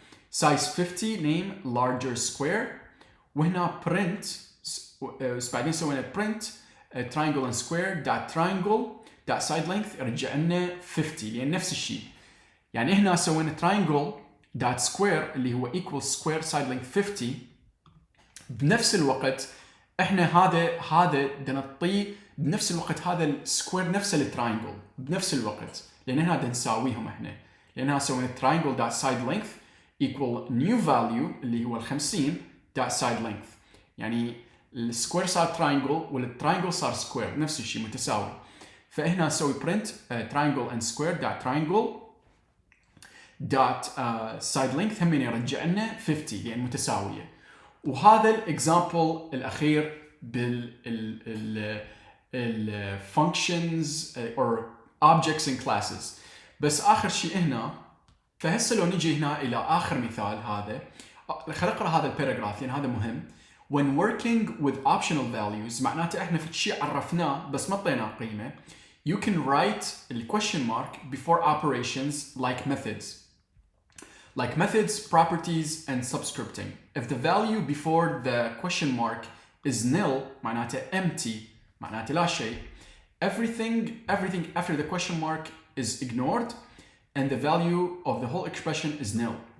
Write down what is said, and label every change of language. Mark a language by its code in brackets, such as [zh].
[ar] سايز 50 name larger square، وهنا print بعدين سوينا print triangle and square dot triangle dot side length يرجع لنا 50، لان نفس الشيء. يعني هنا سوينا triangle dot square اللي هو equal square side length 50. بنفس الوقت احنا هذا بدنا نعطيه بنفس الوقت هذا السكوير نفس التراينجل بنفس الوقت، لان هنا بدنا نساويهم احنا، لان هنا سوينا triangle dot side length equal new value اللي هو 50 dot side length، يعني السكوير صار تراينجل والتراينجل صار سكوير نفس الشيء متساوي. فهنا نسوي print triangle and square dot triangle dot side length هم يرجع لنا 50 يعني متساويه. وهذا الاكزامبل الاخير بال [en] functions or objects in classes. [ar] بس اخر شيء هنا، فهسه لو نجي هنا الى اخر مثال هذا، خلينا نقرا هذا الباراجراف لان هذا مهم. [en] When working with optional values [ar] معناته احنا في شيء عرفناه بس ما اعطيناه قيمه. [en] You can write the question mark before operations like methods, properties, and subscripting. If the value before the question mark is nil [ar] معناته empty معناته لا شيء. [en] Everything after the question mark is ignored and the value of the whole expression is nil.